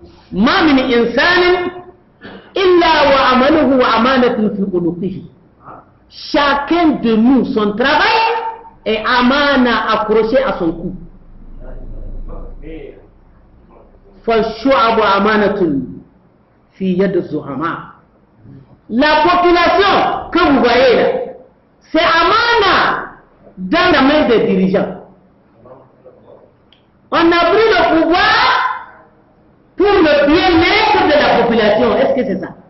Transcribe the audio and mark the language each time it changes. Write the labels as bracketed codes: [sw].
[ar] ما من إنسان إلا وعمله وأمانة في عنقه. [fr] Chacun de nous, son travail est amana accroché à son cou. [ar] فالشعب أمانة في يد الزعماء. [fr] La population que vous voyez là, c'est amana dans la main des dirigeants. On a pris le pouvoir pour le bien-être de la population. Est-ce que c'est ça?